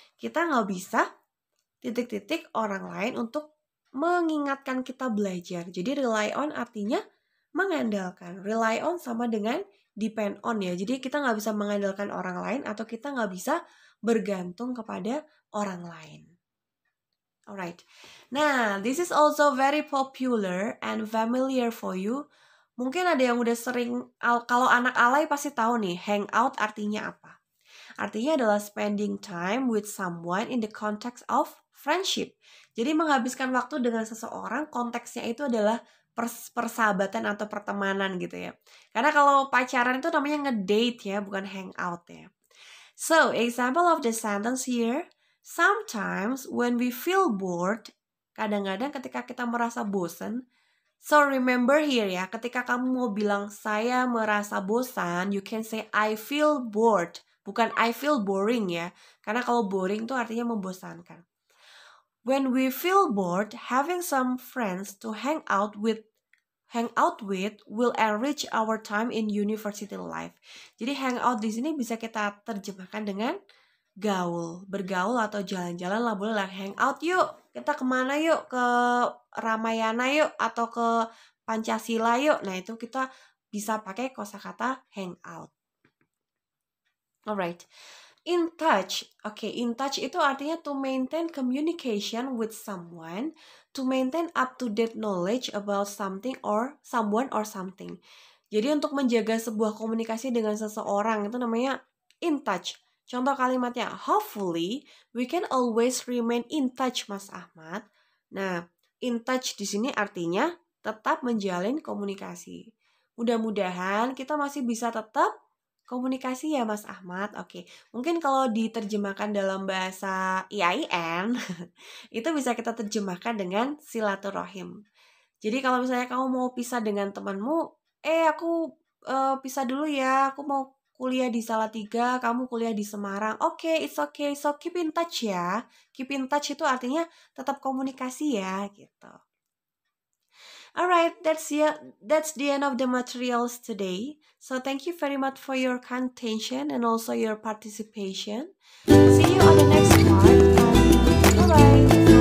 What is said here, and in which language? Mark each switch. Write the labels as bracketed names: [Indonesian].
[Indonesian] Kita nggak bisa orang lain untuk mengingatkan kita belajar. Jadi rely on artinya mengandalkan. Rely on sama dengan depend on ya. Jadi kita nggak bisa mengandalkan orang lain atau kita nggak bisa bergantung kepada orang lain. [English] Alright. Nah, this is also very popular and familiar for you. [Indonesian] Mungkin ada yang udah sering, kalau anak alay pasti tahu nih, hangout artinya apa. Artinya adalah [English] spending time with someone in the context of friendship. [Indonesian] Jadi menghabiskan waktu dengan seseorang, konteksnya itu adalah persahabatan atau pertemanan gitu ya. Karena kalau pacaran itu namanya ngedate ya, bukan hangout ya. [English] So, example of the sentence here. Sometimes when we feel bored, [Indonesian] kadang-kadang ketika kita merasa bosan, [English] so remember here [Indonesian] ya, ketika kamu mau bilang saya merasa bosan, [English] you can say I feel bored, [Indonesian] bukan [English] I feel boring ya. [Indonesian] Karena kalau boring itu artinya membosankan. [English] When we feel bored, having some friends to hang out with will enrich our time in university life. [Indonesian] Jadi hangout di sini bisa kita terjemahkan dengan bergaul atau jalan-jalan lah, boleh lah, hangout yuk, kita kemana yuk, ke Ramayana yuk, atau ke Pancasila yuk. Nah itu kita bisa pakai kosakata hangout. [English] Alright, in touch. In touch itu artinya to maintain communication with someone, to maintain up to date knowledge about something or someone or something. [Indonesian] Jadi untuk menjaga sebuah komunikasi dengan seseorang itu namanya in touch. Contoh kalimatnya, [English] hopefully we can always remain in touch, Mas Ahmad. [Indonesian] Nah, in touch di sini artinya tetap menjalin komunikasi. Mudah-mudahan kita masih bisa tetap komunikasi ya, Mas Ahmad. Oke, mungkin kalau diterjemahkan dalam bahasa IAIN, itu bisa kita terjemahkan dengan silaturahim. Jadi kalau misalnya kamu mau pisah dengan temanmu, aku pisah dulu ya, aku mau kuliah di Salatiga, kamu kuliah di Semarang. [English] Oke, it's okay, so keep in touch ya. Keep in touch [Indonesian] itu artinya tetap komunikasi ya, gitu. [English] Alright, that's the end of the materials today. So thank you very much for your kind attention and also your participation. See you on the next part. Bye-bye.